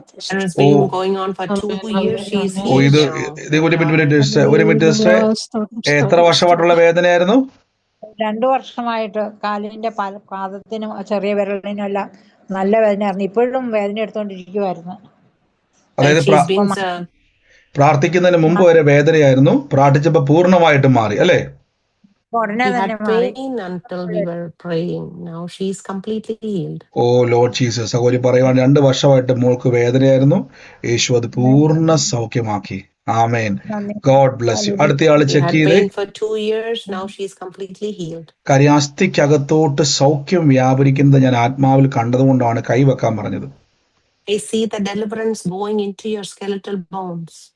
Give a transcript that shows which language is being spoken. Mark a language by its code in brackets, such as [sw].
[en] And it's been going on for 2 years. She is oh healed [ml] ഇത് [en] now. [ml] ഒരു minute എത്ര വർഷമായിട്ടുള്ള വേദനയായിരുന്നു? 2 വർഷമായിട്ട് കാലിന്റെ പാദത്തിനും ചെറിയ വിരലിനും എല്ലാം നല്ല വേദനയായിരുന്നു. ഇപ്പോഴും വേദന എടുത്തോണ്ടിരിക്കുവായിരുന്നു. അതായത് പ്രാർത്ഥിക്കുന്നതിന് മുമ്പ് വരെ വേദനയായിരുന്നു. പ്രാർത്ഥിച്ചപ്പോ പൂർണ്ണമായിട്ട് മാറി അല്ലേ? ഉടനെ തന്നെ [en] pain until we were praying. Now she is completely healed. Oh Lord Jesus. [ml] സഹോദരി പറയുവാൻ 2 വർഷമായിട്ട് മോൾക്ക് വേദനയായിരുന്നു. യേശു അത് പൂർണ്ണ സൗഖ്യമാക്കി. ആമേൻ. [en] God bless you. [ml] അടുത്തയാള് ചെക്ക് ചെയ്തേ. [en] For 2 years now she is completely healed. [ml] കരിയാസ്തിക്കകത്തോട്ട് സൗഖ്യം വ്യാപരിക്കുന്നത് ഞാൻ ആത്മാവിൽ കണ്ടതുകൊണ്ടാണ് കൈവെക്കാൻ പറഞ്ഞത്. [en] I see the deliverance going into your skeletal bones.